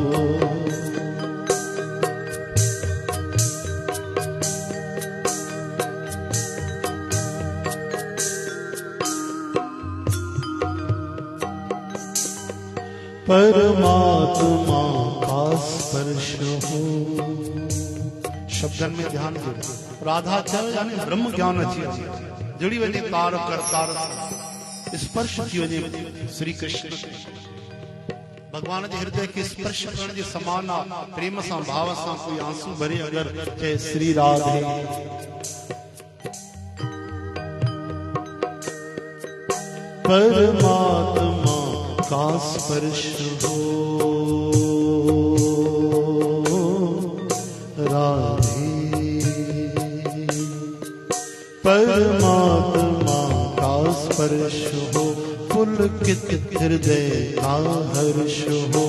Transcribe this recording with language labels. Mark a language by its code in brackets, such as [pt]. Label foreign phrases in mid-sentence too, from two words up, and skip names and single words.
[hi] परमात्मा का स्पर्श हो, शब्दन में ध्यान दो। [sd] राधा चयो यानी ब्रह्म ज्ञान अची जुड़ी वञे तार करतार, स्पर्श थी वञे श्री कृष्ण। भगवान जे हृदय के स्पर्श करण जे समान आहे। प्रेम सां भाव सां कोई आंसू भरे अगर चए श्री राधे, [hi] परमात्मा का स्पर्श हो राधे, परमात्मा का स्पर्श हो, पुलकित हृदय का हर्ष हो।